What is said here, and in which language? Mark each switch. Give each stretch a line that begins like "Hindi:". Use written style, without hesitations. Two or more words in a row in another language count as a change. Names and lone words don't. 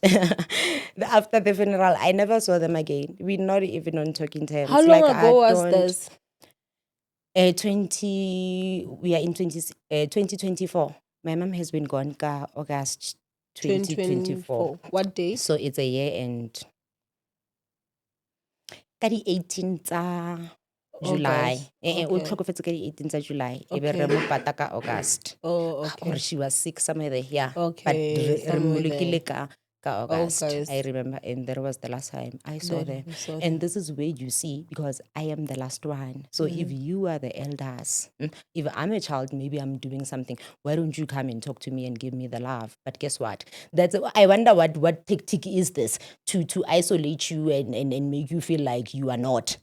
English: After the funeral, I never saw them again. We're not even on talking terms. How long ago was this? We are in 2024. My mom has been gone August 2024. What day? So it's a year and...
Tswana: Ka di 18th July. O tlhokofetse ka di 18th July. Ebe re mo pata ka August.
English: Oh, okay. Or she was sick somewhere there. Yeah. Okay.
Tswana: But re molekile ka August,
English: August. I remember, and that was the last time I saw That them. you saw And this is where you see, because I am the last one. So if you are the elders, if I'm a child, maybe I'm doing something. Why don't you come and talk to me and give me the love? But guess what? I wonder what tactic is this to isolate you and make you feel like you are not.